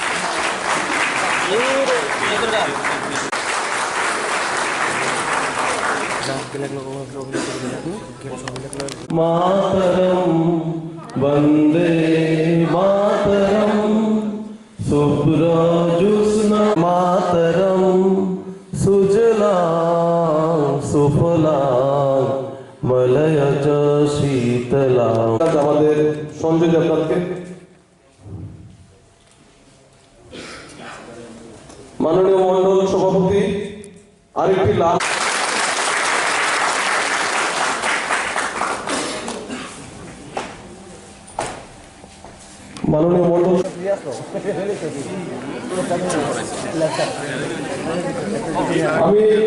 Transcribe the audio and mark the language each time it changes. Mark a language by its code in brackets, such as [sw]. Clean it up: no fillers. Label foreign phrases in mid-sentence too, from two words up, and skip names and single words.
[sa] मातरम वंदे मातरम सुब्रजुस्ना मातरम सुजलां सुफलां मलयज शीतलां। [bn] আমাদের সঞ্জয় দেবনাথকে মাননীয় মন্ডল সভাপতি আরেকটি লাভ মাননীয় মন্ডল আমি